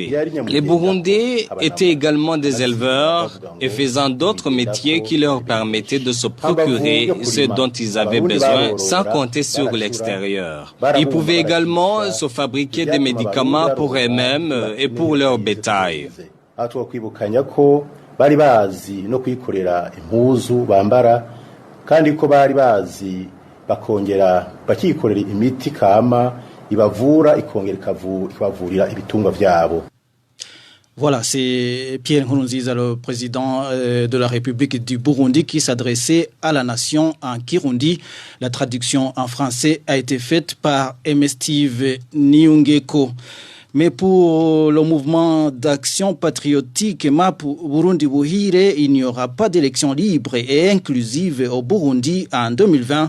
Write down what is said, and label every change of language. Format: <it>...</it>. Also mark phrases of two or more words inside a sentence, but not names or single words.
<fr>Les Burundais étaient également des éleveurs et faisant d'autres métiers qui leur permettaient de se procurer ce dont ils avaient besoin sans compter sur l'extérieur. Ils pouvaient également se fabriquer des médicaments pour eux-mêmes et pour leur bétail.</fr> <rn>Bari bazi no kwikorera impuzu bambara kandi ko bari bazi bakongera bakikorera imiti kama ibavura ikongera ikavurira ibitungwa vyabo.</rn> <fr>Voilà, c'est Pierre Nkurunziza, le président de la République du Burundi, qui s'adressait à la nation en Kirundi. La traduction en français a été faite par Steve Niungeko. Mais pour le mouvement d'action patriotique MAP Burundi Buhire, il n'y aura pas d'élection libre et inclusive au Burundi en 2020.</fr>